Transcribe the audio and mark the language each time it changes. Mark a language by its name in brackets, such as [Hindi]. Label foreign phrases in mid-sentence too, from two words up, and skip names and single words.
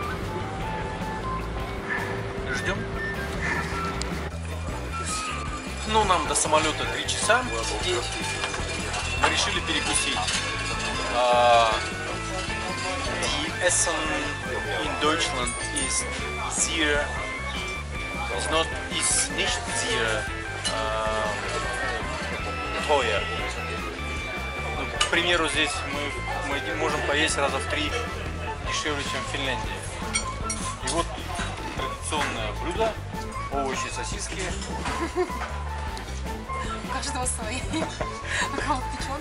[Russian] Ждем. Ну, нам до самолета 3 часа. И мы решили перекусить. [German] Die Essen in Deutschland ist sehr, ist nicht sehr teuer. [Russian] Ну, к примеру, здесь мы можем поесть раза в 3 дешевле, чем в Финляндии. И вот традиционное блюдо, овощи, сосиски. У каждого свои. У кого печёнка.